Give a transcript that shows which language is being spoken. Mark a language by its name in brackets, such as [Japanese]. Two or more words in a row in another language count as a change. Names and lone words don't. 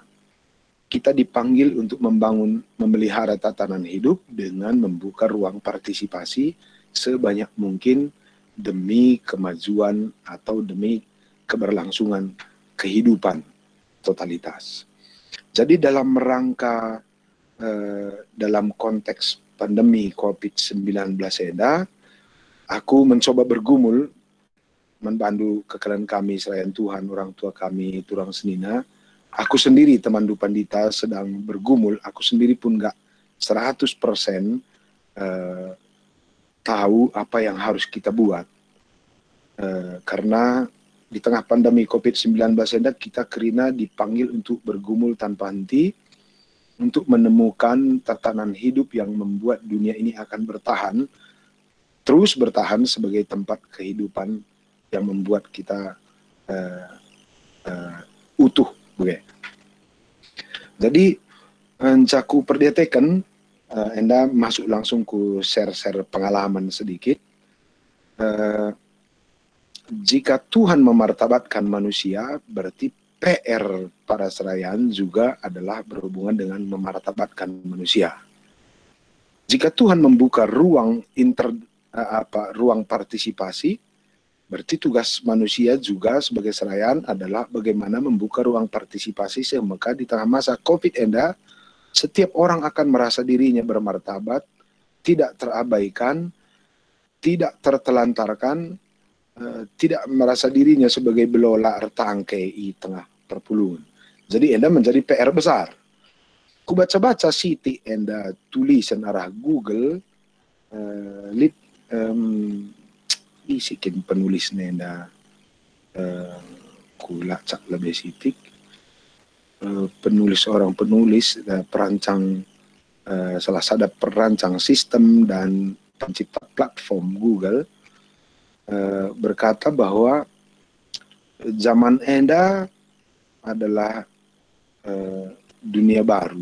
[Indonesian] Kita dipanggil untuk memelihara tatanan hidup dengan membuka ruang partisipasi sebanyak mungkin demi kemajuan atau demi keberlangsungan kehidupan totalitas. Jadi dalam rangka dalam konteks pandemi COVID-19 enda, aku mencoba bergumul membantu kekalian kami serayaan Tuhan, orang tua kami, [Batak Karo] turang senina. [Indonesian] Aku sendiri teman Dupandita sedang bergumul, aku sendiri pun gak 100% tahu apa yang harus kita buat. Karena di tengah pandemi COVID-19 enda kita kerina dipanggil untuk bergumul tanpa henti, untuk menemukan tatanan hidup yang membuat dunia ini akan bertahan, terus bertahan sebagai tempat kehidupan yang membuat kita utuh. Okay. Jadi, [Batak Karo] caku perdiatekan, enda masuk langsung ku share pengalaman sedikit. [Indonesian] Jika Tuhan memartabatkan manusia, berarti PR para serayaan juga adalah berhubungan dengan memartabatkan manusia. Jika Tuhan membuka ruang ruang partisipasi, berarti tugas manusia juga sebagai serayaan adalah bagaimana membuka ruang partisipasi sehingga di tengah masa COVID enda, setiap orang akan merasa dirinya bermartabat, tidak terabaikan, tidak tertelantarkan, tidak merasa dirinya sebagai [Batak Karo] belola ertangke [Indonesian] di tengah perpulungan. Jadi enda menjadi PR besar. Ku baca-baca siti enda tulisan arah Google, isikin penulisnya enda ku lacak lebih sitik. Orang penulis perancang salah satu perancang sistem dan pencipta platform Google berkata bahwa zaman enda adalah dunia baru.